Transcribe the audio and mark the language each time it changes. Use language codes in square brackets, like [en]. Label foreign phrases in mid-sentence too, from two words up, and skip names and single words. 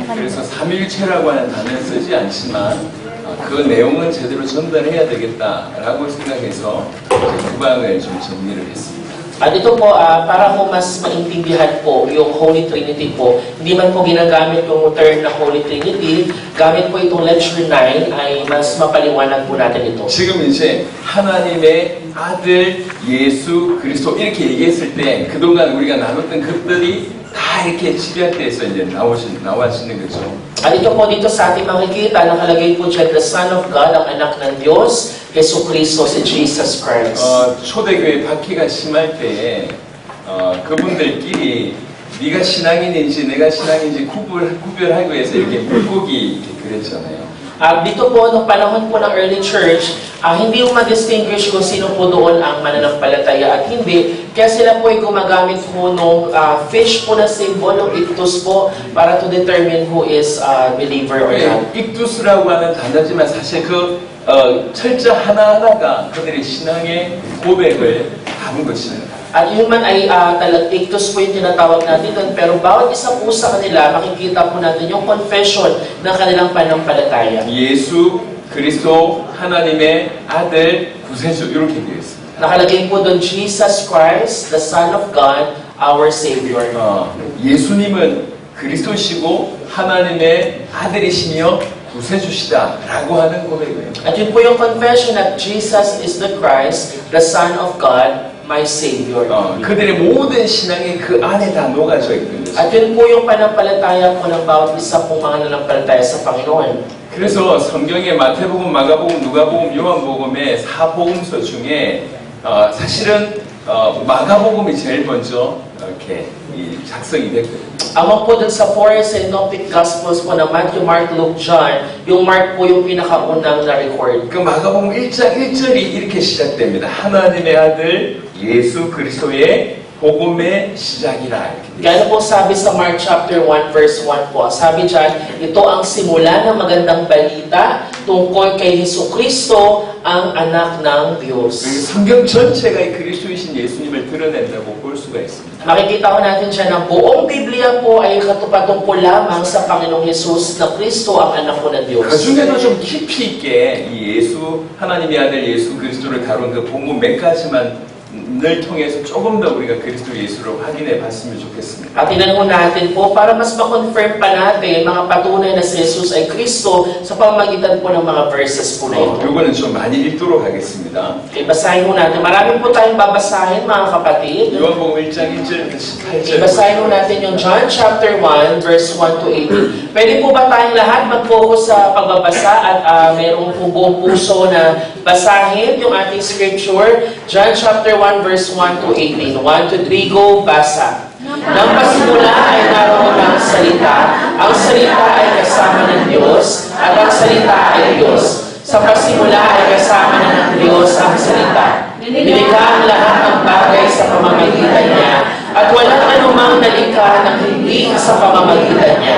[ko] 그래서 삼일체라고 하는 단어는 쓰지 않지만 그 내용은 제대로 전달해야 되겠다라고 생각해서 구방을 좀 정리를 했습니다. [tl] At ito po, para po mas maintindihan po yung [en] Holy Trinity [tl] po, hindi man po ginagamit yung term na [en] Holy Trinity, [tl] gamit po itong lecture 9 ay mas mapaliwanag po natin ito. [ko] 지금 이제 하나님의 아들 예수 그리스도 이렇게 얘기했을 때 그동안 우리가 나눴던 것들이 다 이렇게 집약돼서 이제 나와지는 거죠. [tl] At ito po dito sa ating makikita, nakalagay po dyan, [en] the Son of God, [tl] ang anak ng Diyos, Yesu Cristo, si Jesus Christ. [ko] 초대교회 박해가 심할 때 그분들끼리 네가 신앙인인지 내가 신앙인지 구별하기 위해서 이렇게 물고기 이렇게 그랬잖아요. [tl] Dito po, nung panahon po ng early church, hindi yung ma-distinguish kung sino po doon ang mananampalataya at hindi. Kaya sila po ay gumagamit po nung fish po na symbol, ng ictus po, para [en] to determine who is believer or not. [ko] ictus라고 하는 단어지만 사실 그 철자 하나하나가 그들의 신앙의 고백을 담은 것입니다. [tl] At yun man ay ictus po yung tinatawag natin doon, pero bawat isa po sa kanila, makikita po natin yung confession ng kanilang pananampalataya. [ko] 예수 그리스도 하나님의 아들 구세주 이렇게 되어 있습니다. [tl] Nakalagay po doon, [en] Jesus Christ, the Son of God, our Savior. [ko] 예수님은 그리스도시고 하나님의 아들이시며 구세주시다라고 하는 고백이에요. [tl] At yun po yung [en] confession that Jesus is the Christ, the Son of God, my Savior. [ko] 그들의 모든 신앙이 그 안에 다 녹아져 있는 거죠. [tl] At yun po yung panampalataya po ng bawat isa pong mga nanampalataya sa Panginoon. [ko] 그래서 성경의 마태복음, 마가복음, 누가복음, 요한복음의 사복음서 중에 사실은 마가복음이 제일 먼저 이렇게 작성이 됐거든요. [tl] Among po dun sa [en] four synoptic gospels [tl] po na Matthew, Mark, Luke, John, yung Mark po yung pinakaunang na-record. [ko] 그 마가복음 1장 1절이 이렇게 시작됩니다. 하나님의 아들 예수 그리스도의 복음의 시작이라. [tl] Gano po sabi sa Mark chapter 1 verse 1 po, sabi dyan, ito ang simula ng magandang balita tungkol kay Hesus Kristo, ang anak ng Diyos. [ko] 성경 전체가 그리스도이신 예수님을 드러낸다고 볼 수가 있습니다. [tl] Makikita ko natin dyan na buong Biblia po ay katupad-tungkol lamang sa Panginoong Hesus na Kristo ang anak po ng Diyos. [ko] 그 중에도 좀 깊이 있게 이 예수, 하나님의 아들 예수 그리스도를 다룬 그 본문 몇 가지만 늘 통해서 조금 더 우리가 그리스도 예수로 확인해 봤으면 좋겠습니다. [tl] At tinanong natin po para mas ma-confirm pa natin mga patunay na si Jesus ay Kristo sa pamamagitan po ng mga verses po na ito. [ko] 이거는 좀 많이 읽도록 하겠습니다. [tl] Basahin po natin. Marami po tayong babasahin mga kapatid. 요한복음 1장 1절부터 18절. Basahin po natin yung John chapter 1 verse 1 to 18. Pwede po ba tayong lahat mag-focus sa pagbabasa at mayroong po buong puso na basahin yung ating scripture? John chapter 1 verse 1 to 18. 1 to 3, go, basa. Nang pasimula ay naroon ang salita. Ang salita ay kasama ng Diyos, at ang salita ay Diyos. Sa pasimula ay kasama na ng Diyos ang salita. Nilikha ang lahat ng bagay sa pamamagitan niya, at walang anumang nalikha ng hindi sa pamamagitan niya.